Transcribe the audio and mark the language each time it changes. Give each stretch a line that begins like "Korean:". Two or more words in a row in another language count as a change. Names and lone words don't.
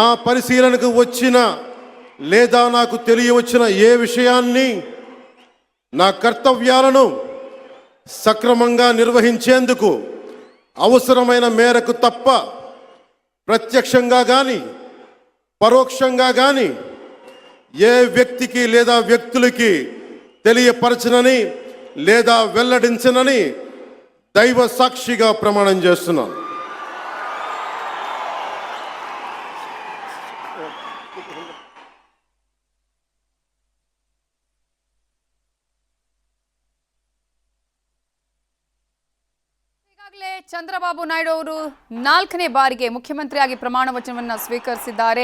Telugu: పరిశీలనకు వచ్చిన లేదా నాకు తెలియవచ్చిన ఏ విషయాన్ని నా కర్తవ్యాలను సక్రమంగా నిర్వహించేందుకు అవసరమైన మేరకు తప్ప ప్రత్యక్షంగా కానీ పరోక్షంగా కానీ ఏ వ్యక్తికి లేదా వ్యక్తులకి తెలియపరచనని లేదా వెల్లడించనని దైవ సాక్షిగా ప్రమాణం చేస్తున్నాను.
Kannada: ಚಂದ್ರಬಾಬು ನಾಯ್ಡು ಅವರು 4ನೇ ಬಾರಿಗೆ ಮುಖ್ಯಮಂತ್ರಿಯಾಗಿ ಪ್ರಮಾಣ ವಚನವನ್ನು ಸ್ವೀಕರಿಸಿದ್ದಾರೆ.